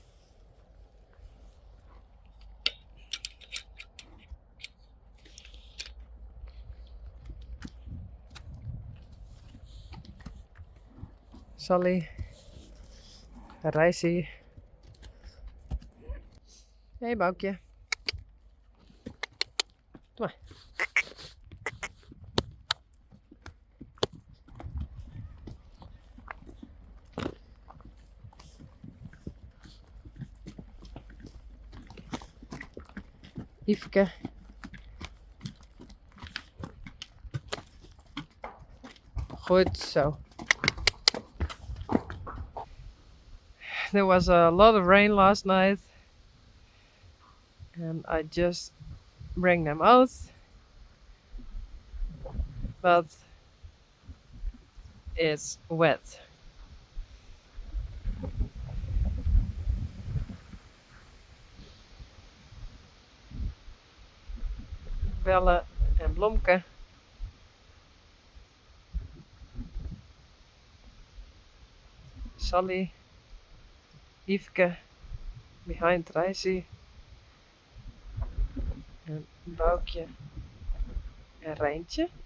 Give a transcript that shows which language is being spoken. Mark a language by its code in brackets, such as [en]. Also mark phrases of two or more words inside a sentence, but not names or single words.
[nl] Sally, Risey. Hey Boukje. Doe maar. Yveske. Goed zo. [en] There was a lot of rain last night and I just bring them out, but it's wet. [nl] Belle en Blomke. Sally, Yveske, behind Risey, en Boukje en Rijntje.